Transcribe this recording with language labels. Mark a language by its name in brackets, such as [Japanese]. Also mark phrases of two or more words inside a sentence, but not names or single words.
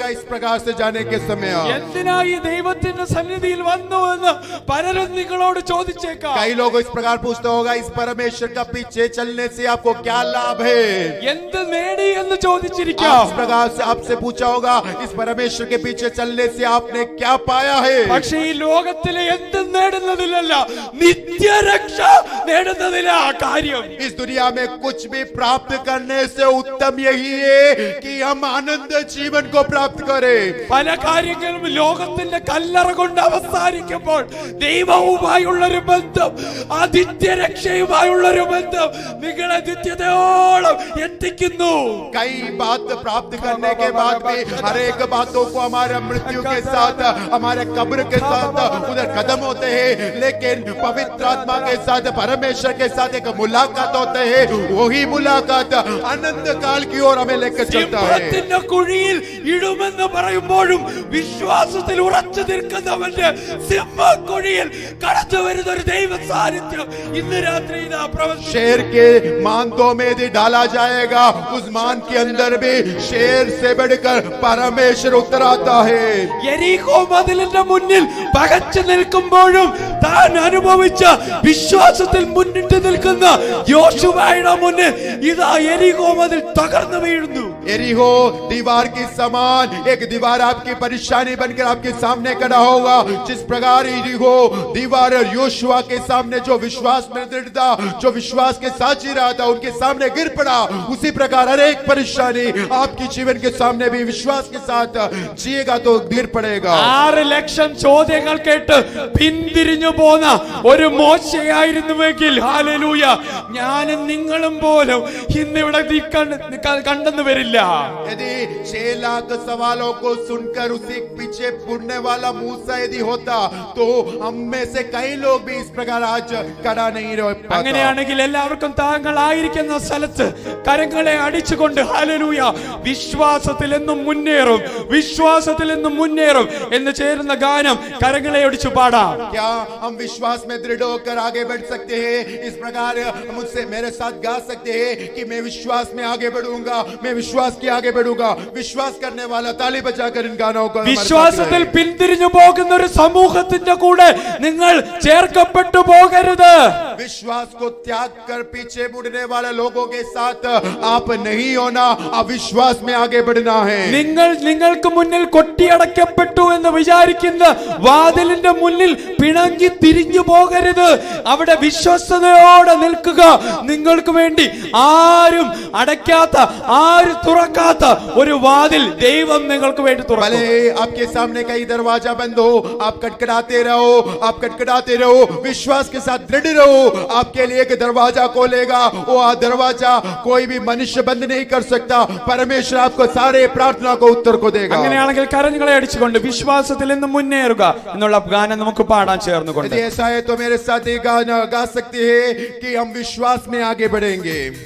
[Hindi] इस प्रकार से जाने के समय [Malayalam] എന്തിനായി ദൈവത്തിന്റെ സന്നിധിയിൽ വന്നു എന്ന് പലരും നിങ്ങളോട് ചോദിച്ചേക്കാം. [Hindi] कई लोग इस प्रकार पूछते होगा, इस परमेश्वर का पीछे चलने से आपको क्या लाभ है? [Malayalam] എന്ത് നേടി എന്ന് ചോദിച്ചിരിക്കാം. [Hindi] इस प्रकार से आपसे पूछा होगा, इस परमेश्वर के पीछे चलने से आपने क्या पाया है? [Malayalam] പക്ഷേ ഈ ലോകത്തിലെ എന്ത് നേടുന്നതിലല്ല, നിത്യരക്ഷ നേടുന്നതിലാ കാര്യം. [Hindi] इस दुनिया में कुछ भी प्राप्त करने से उत्तम यही है कि हम आनंद जीवन को प्राप्त करें. [Malayalam] പല കാര്യങ്ങളും ലോകത്തിന്റെ കല്ലറ കൊണ്ട് അവസാനിക്കുമ്പോൾ ദൈവവുമായുള്ളൊരു ബന്ധം, ആ നിത്യരക്ഷയുമായുള്ളൊരു ബന്ധം നിങ്ങളെ നിത്യതയോളം എത്തിക്കുന്നു. [Hindi] कई बात प्राप्त करने के बाद भी हर एक बातों को हमारे मृत्यु के साथ, हमारे कब्र के साथ उधर कदम होते हैं, लेकिन पवित्र आत्मा के साथ, परमेश्वर के साथ एक मुलाकात होते है. वही मुलाकात अनंत काल की ओर हमें लेकर चलता है. [Malayalam] സിംഹത്തിന്റെ കുഴിയിൽ ഇടുമെന്ന് പറയുമ്പോഴും വിശ്വാസത്തിൽ ഉറച്ചു നിൽക്കുന്നവന്റെ സിംഹക്കുഴിയിൽ കടന്നു വരുന്ന ഒരു ദൈവ സാന്നിധ്യം ഇന്ന് രാത്രി ഇതാ പ്രവർത്തിക്കുന്നു. [Hindi] शेर के मांदों में यदि डाला जाएगा, उस मान के अंदर भी शेर से बढ़कर परमेश्वर उतर आता है. [Malayalam] യെരിഹോ മതിലിന്റെ മുന്നിൽ പകച്ചു നിൽക്കുമ്പോഴും താൻ അനുഭവിച്ച വിശ്വാസത്തിൽ മുന്നിട്ട് നിൽക്കുന്ന യോശുവയുടെ മുന്നിൽ ഇതാ യെരിഹോ മതിൽ തകർന്നു വീഴുന്നു. [Hindi] एरिहो दीवार की समान एक दीवार आपकी परेशानी बनकर आपके सामने खड़ा होगा. जिस प्रकार एरिहो दीवार और योशुआ के सामने जो विश्वास में दृढ़ था, जो विश्वास के साथ जी रहा था, उनके सामने गिर पड़ा. उसी प्रकार हर एक परेशानी आपकी जीवन के सामने भी विश्वास के साथ जिएगा तो गिर पड़ेगा. [Malayalam] 6 ലക്ഷം ചോദ്യങ്ങൾ കേട്ട് പിന്തിരിഞ്ഞു പോന്ന ഒരു മോശയായിരുന്നുവെങ്കിൽ ഹല്ലേലൂയ, ഞാനും നിങ്ങളും പോലും ഇന്നിവിടെ കണ്ടെന്ന് വരില്ല. [Hindi] यदि 6 लाख सवालों को सुनकर उसी पीछे मुड़ने वाला मूसा यदि होता, तो हम में से कई लोग भी इस प्रकार आज खड़ा नहीं रह पाता. [Malayalam] അങ്ങനെയാണെങ്കിൽ എല്ലാവർക്കും താങ്കൾ ആയിരിക്കുന്ന സ്ഥലത്ത് കരങ്ങളെ അടിച്ചുകൊണ്ട് ഹല്ലേലൂയ, വിശ്വാസത്തിൽ എന്നും മുന്നേറും, വിശ്വാസത്തിൽ എന്നും മുന്നേറും എന്ന് ചേരുന്ന ഗാനം കരങ്ങളെ അടിച്ചു പാടാം. [Hindi] क्या हम विश्वास में दृढ़ होकर आगे बढ़ सकते हैं? इस प्रकार मुझसे मेरे साथ गा सकते हैं कि मैं विश्वास में आगे बढ़ूंगा, मैं विश्वास की आगे बढ़ूंगा. विश्वास करने वाला ताली बजाकर इन गानों को [Malayalam] വിശ്വാസത്തിൽ പിന്തിരിഞ്ഞു പോകുന്ന ഒരു സമൂഹത്തിന്റെ കൂടെ നിങ്ങൾ ചേർക്കപ്പെട്ടു പോകരുത്. [Hindi] विश्वास को त्याग कर पीछे मुड़ने वाले लोगों के साथ आप नहीं होना, अविश्वास में आगे बढ़ना है. [Malayalam] നിങ്ങൾക്ക് മുന്നിൽ കൊട്ടിയടക്കപ്പെട്ടു എന്ന് വിചാരിക്കുന്ന വാതിലിന്റെ മുന്നിൽ പിണങ്ങി തിരിഞ്ഞു പോകരുത്. അവിടെ വിശ്വസ്തയോടെ നിൽക്കുക. നിങ്ങൾക്ക് വേണ്ടി ആരും അടയ്ക്കാത്ത, ആരും തുറക്കാത്ത ഒരു വാതിൽ ദൈവം നിങ്ങൾക്ക് വേണ്ടി തുറക്കും. [Hindi] भले आपके सामने कई दरवाजा बंद हो, आप कटकटाते रहो, आप कटकटाते रहो, विश्वास के साथ दृढ़ रहो. आपके लिए एक दरवाजा खोलेगा. वो दरवाजा कोई भी मनुष्य बंद नहीं कर सकता. परमेश्वर आपको सारे प्रार्थना को उत्तर को देगा. [Malayalam] അങ്ങനെയാണെങ്കിൽ കരങ്ങളെ അടിച്ചുകൊണ്ട് വിശ്വാസത്തിൽ നിന്ന് മുന്നേറുക എന്നുള്ള ഗാനം നമുക്ക് പാടാൻ ചേർന്നുകൊണ്ട്. [Hindi] यदि ऐसा है तो मेरे साथ ये गाना गा सकते हैं कि हम विश्वास में आगे बढ़ेंगे.